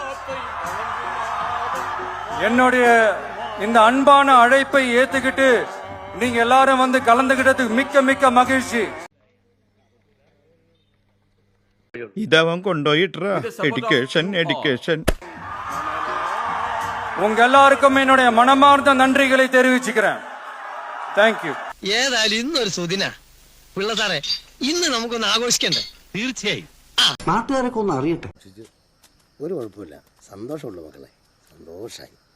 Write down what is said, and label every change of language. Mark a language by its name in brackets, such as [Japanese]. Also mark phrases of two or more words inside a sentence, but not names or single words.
[Tamil] என்னுடைய இந்த அன்பான அழைப்பை ஏத்துக்கிட்டு நீங்க எல்லாரும் வந்து கலந்துகிட்டதுக்கு மிக்க மிக்க மகிழ்ச்சி. இதவன் கொண்டோயிட்ரா எடிகேஷன் உங்க எல்லாருக்கும் என்னுடைய மனமார்ந்த நன்றிகளை தெரிவிச்சுக்கிறேன். தேங்க்யூ. [Malayalam] ഏതായാലും ഇന്നൊരു സുദിന പിള്ള സാറേ, ഇന്ന് നമുക്കൊന്ന് ആഘോഷിക്കണ്ടേ? തീർച്ചയായും നാട്ടുകാരൊക്കെ ഒന്ന് അറിയട്ടെ. ഒരു കുഴപ്പമില്ല, സന്തോഷമുള്ളൂ മക്കളെ, സന്തോഷായി.